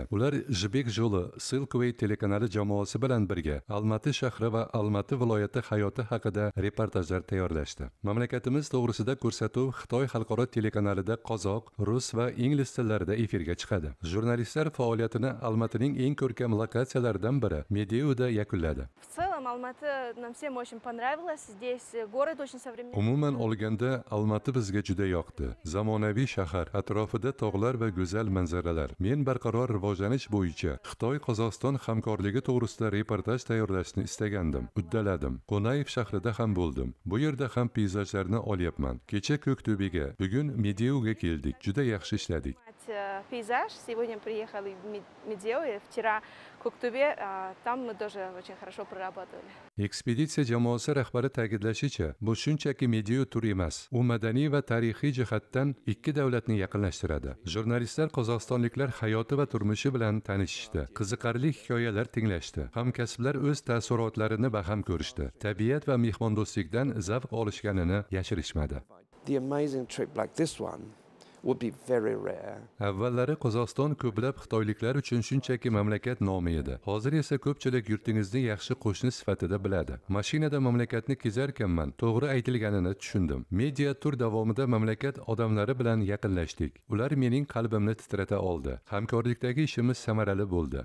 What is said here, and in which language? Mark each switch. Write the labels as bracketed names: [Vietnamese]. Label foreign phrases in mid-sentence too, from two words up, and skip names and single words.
[Uzbek] Ular Jibek yo'li Silkway telekanali jamoasi bilan birga Almaty shahri va Almaty viloyati hayoti haqida reportajlar tayyorlashdi. Mamlakatimiz to'g'risida ko'rsatuv Xitoy xalqaro telekanalida qozoq, rus va ingliz tillarida efirga chiqadi. Jurnalistlar faoliyatini Almatyning eng ko'rkam lokatsiyalaridan biri Medeuda yakunladi. [Russian] В целом Алматы нам всем очень понравилось. Здесь город очень современный. [Uzbek] Umuman olganda Almaty bizga juda yoqdi. Zamonaviy shahar, atrofida tog'lar va go'zal manzaralar. Men barqaror rivojlanish bo'yicha Xitoy-Qozog'iston hamkorligi to'g'risida reportaj tayyorlashni istagandim. Uddaladim. Qo'nayev shahrida ham bo'ldim. Bu yerda ham peyzajlarni olyapman. Kecha Ko'kto'bega, bugun Medeuga keldik. Juda yaxshi ishladik. [Russian] Пейзаж. Сегодня приехали в Медеу, и вчера в Коктубе. Там мы тоже очень хорошо проработали. [Uzbek] Ekspeditsiya jamoasi rahbari ta'kidlashicha, bu shunchaki Medeu tur emas. U madaniy va tarixiy jihatdan ikki davlatni yaqinlashtiradi. Jurnalistlar qozog'istonliklar hayoti va turmushi bilan tanishishdi. Qiziqarli hikoyalar tinglashdi. Hamkasblar o'z taassurotlarini baham ko'rishdi. Tabiat va mehmondo'stlikdan zavq olishganini yashirishmadi. [English] The amazing trip like this one would be very rare. [Uzbek] Avvallari Qozog'iston ko'plab xitoyliklar uchun shunchaki mamlakat nomi edi. Hozir esa ko'pchilik yurtingizni yaxshi qo'shni sifatida biladi. Mashinada mamlakatni kezarkanman, to'g'ri aytilganini tushundim. Media tur davomida mamlakat odamlari bilan yaqinlashdik. Ular mening qalbimni titrata oldi. Hamkorlikdagi ishimiz samarali bo'ldi.